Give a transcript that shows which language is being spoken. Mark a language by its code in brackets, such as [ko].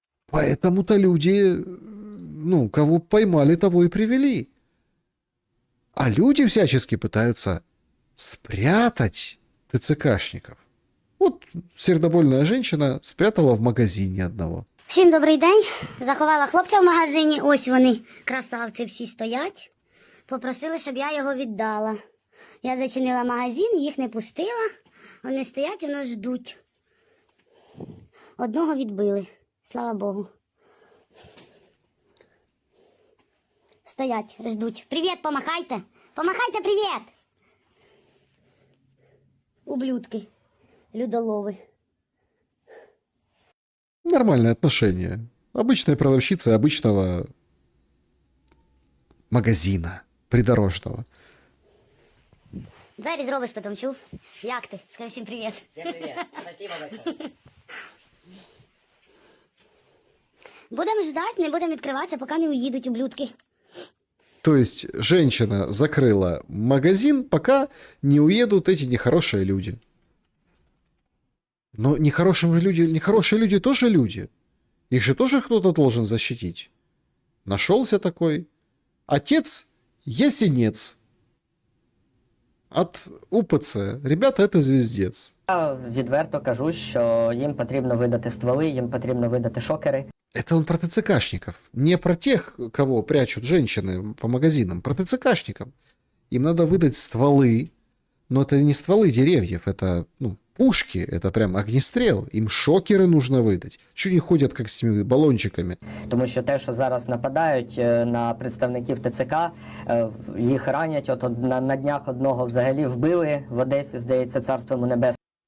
[ru] Поэтому-то люди, ну, кого поймали, того и привели. А люди всячески пытаются спрятать ТЦКшников. Вот сердобольная женщина спрятала в магазине одного. [uk] Всім добрий день. Заховала хлопця в магазині. Ось вони, красавці, всі стоять. Попросили, щоб я його віддала. Я зачинила магазин, їх не пустила. Вони стоять, воно ждуть. Одного відбили. Слава Богу. Стоять, ждуть. Привіт, помахайте. Помахайте, привіт. Ублюдки. Людолови. [ru] Нормальное отношение. Обычная продавщица обычного магазина придорожного. [uk] Двері зробиш, потім чув. Як ти? Скажи всім привіт. [ru] Всем привет. Спасибо большое. [uk] Будемо ждати, не будемо відкриватися, поки не уїдуть ублюдки. [ru] То есть женщина закрыла магазин, пока не уедут эти нехорошие люди. Но нехорошие люди тоже люди. Их же тоже кто-то должен защитить. Нашелся такой отец Ясенец от УПЦ. Ребята, это звездец. [uk] Я відверто кажу, що їм потрібно видати стволи, їм потрібно видати шокери. [ru] Это он про ТЦКшников. Не про тех, кого прячут женщины по магазинам. Про ТЦКшников. Им надо выдать стволы. Но это не стволы деревьев. Это пушки. Это прям огнестрел. Им шокеры нужно выдать. Чего не ходят, как с этими баллончиками? [uk] Тому що те, що зараз нападають на представників ТЦК, їх ранять. От на днях одного взагалі вбили в Одесі, здається, царство йому небесне.